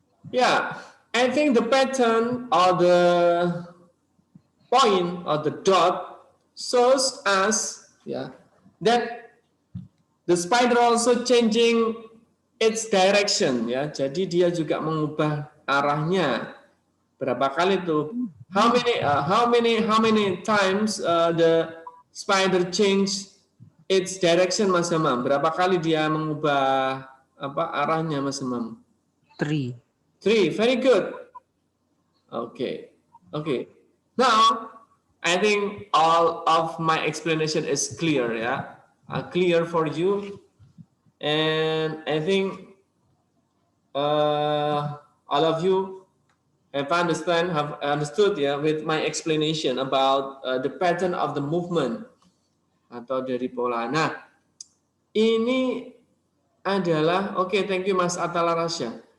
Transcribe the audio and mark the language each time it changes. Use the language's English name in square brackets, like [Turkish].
[English] Yeah, I think the pattern or the point or the dot shows us that the spider also changing its direction, ya. [Indonesian] Jadi dia juga mengubah arahnya. Berapa kali itu? [English] How many times the spider change its direction, Mas Hamam? [Indonesian] Berapa kali dia mengubah arahnya, Mas Hamam? 3. [English] 3, very good. Okay. Now, I think all of my explanation is clear, clear for you. And I think all of you have understood with my explanation about the pattern of the movement [Indonesian] atau dari pola. Nah, ini adalah [English] thank you [Indonesian] Mas Atala Rasya.